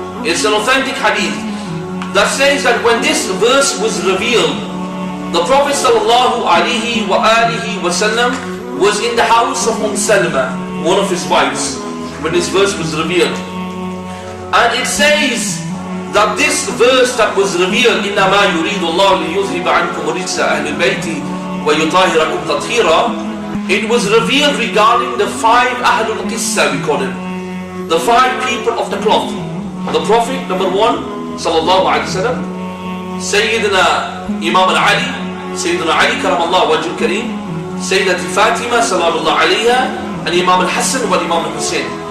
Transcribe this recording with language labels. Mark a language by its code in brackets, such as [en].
[en] It's an authentic hadith that says that when this verse was revealed, the Prophet sallallahu alaihi wasallam was in the house of Salama, one of his wives, when this verse was revealed. And it says that this verse that was revealed, [ar] إِنَّمَا يُرِيدُ اللَّهُ لِيُذْهِبَ عَنْكُمُ رِجْسَ أَهْلِ الْبَيْتِ وَيُطَهِّرَكُمْ تَطْهِيرًا. [en] It was revealed regarding the 5 Ahlul Qissa, we call them, the 5 people of the cloth. The Prophet, number 1, sallallahu alayhi wa sallam, Sayyidina Imam al-Ali, Sayyidina Ali karamallahu wajhul kareem, Sayyidati Fatima sallallahu alayha, and Imam al-Hassan wa Imam al-Hussain.